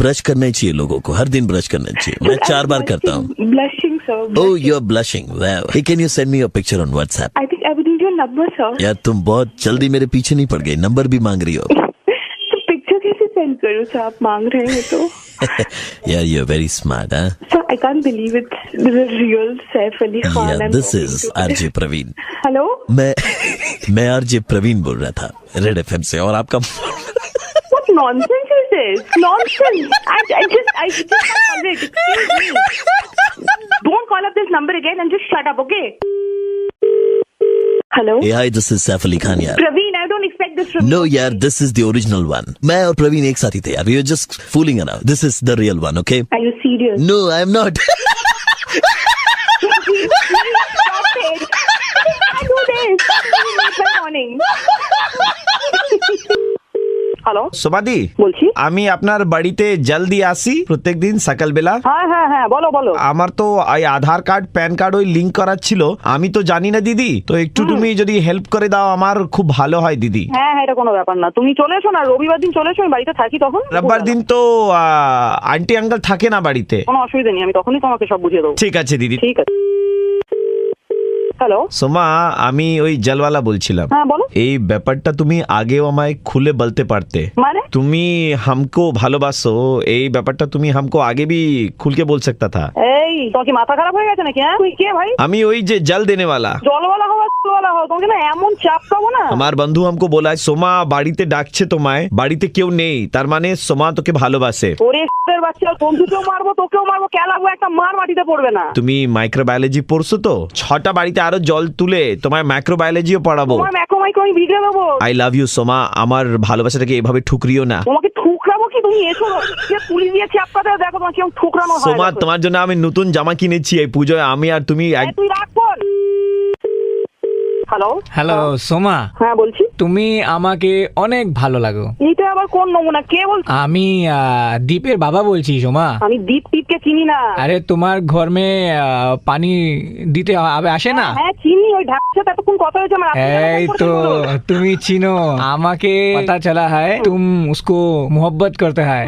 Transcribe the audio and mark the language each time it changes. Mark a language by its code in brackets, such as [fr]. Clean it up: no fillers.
[hi] Brush करना चाहिए लोगों को, हर दिन ब्रश करना चाहिए। मैं 4 बार करता हूँ। [en] Blushing, sir. Oh, you're blushing. Wow. Hey, can you send me a picture on WhatsApp? I think I would need your number, sir. [hi] यार तुम बहुत जल्दी मेरे पीछे नहीं पड़ गई, नंबर भी मांग रही हो। तो पिक्चर कैसे सेंड करूँ, सर? आप मांग रहे हैं तो। [en] यार you're very smart, huh? Sir, I can't believe it's the real Saif Ali Khan. Yeah, this is RJ Praveen. Hello? [hi] मैं RJ Praveen बोल रहा था रेड एफएम से, और आपका [en] What nonsense is this? Nonsense. I just called it. Excuse me. Don't call up this number again and just shut up, okay? Hello? Hey, hi, this is Saif Ali Khan यार। Praveen, I don't expect this from No you. यार, this is the original one. [hi] मैं और प्रवीण एक साथ ही थे यार। [en] We were just fooling around. This is the real one, okay? Are you serious? No, I'm not. Stop it. I do this. Good morning. [bn] Hello সোমাদি বলছি। আমি আপনার বাড়িতে জলদি আসি প্রত্যেক দিন সকাল বেলা। হ্যাঁ বলো বলো। আমার তো এই আধার কার্ড প্যান কার্ড ওই লিংক করার ছিল, আমি তো জানি না দিদি, তো একটু তুমি যদি হেল্প করে দাও আমার খুব ভালো হয় দিদি। হ্যাঁ এটা কোনো ব্যাপার না, তুমি চলে এসো না, রবিবার দিন চলে এসো, আমি বাড়িতে থাকি তখন। রবিবার দিন তো আন্টি আঙ্কেল থাকে না বাড়িতে। কোনো অসুবিধা নেই, আমি তখনই তোমাকে সব বুঝিয়ে দেবো। ঠিক আছে দিদি। ঠিক আছে। হ্যালো সোমা, আমি ওই জলওয়ালা বলছিলাম। হ্যাঁ বলো। এই ব্যাপারটা তুমি আগেও আমায় খুলে বলতে পারতে। মানে? [hi] তুমি हमको [bn] ভালোবাসো, এই ব্যাপারটা তুমি [hi] हमको आगे भी खुल के बोल सकता था। [bn] এই তোমার কি মাথা খারাপ হয়ে গেছে নাকি? হ্যাঁ, তুই কে ভাই? আমি ওই যে জল [hi] देने वाला। [bn] জলওয়ালা হওয়া জলওয়ালা হও, তোমাকে না এমন চাপকাবো না। আমার বন্ধু [hi] हमको बोला [bn] সোমা বাড়িতে ডাকছে তোমায়, বাড়িতে কেউ নেই, তার মানে সোমা তোকে ভালোবাসে। ওরে এর বাচ্চা, বন্ধুকেও মারবো তোকেও মারবো, কে লাগবে একটা মার মাটিতে পড়বে না। তুমি মাইক্রোবায়োলজি পড়ছো তো, 6টা বাড়িতে আরো জল তুলে তোমায় মাইক্রোবায়োলজিও পড়াবো। তোমার মাইক্রো আমি ভিডিও দেবো। আই লাভ ইউ সোমা, আমার ভালোবাসাটাকে এভাবে ঠুকরিও না। তোমাকে ঠুকরাবো কি? তুমি এসো, যে পুলিশ দিয়েছি আপনাদের, দেখো তোমাকে কেমন ঠুকরানো হয়। সোমা তোমার জন্য আমি নতুন জামা কিনেছি এই পুজোয়, আমি আর তুমি। তুই রাখ ফোন। হ্যালো হ্যালো সোমা, হ্যাঁ বলছি। তুমি আমাকে অনেক ভালো লাগো। এটা আবার কোন নমুনা? কে বলছো? আমি দীপের বাবা বলছি সোমা। আমি দীপকে চিনি না। আরে তোমার ঘর মে পানি দিতে আসে না? হ্যাঁ চিনি, ওই ঢাকার সাথে এতক্ষণ কথা হয়েছে আমার। এই তো তুমি চিনো আমাকে, [hi] पता चला है तुम उसको मोहब्बत करते हैं।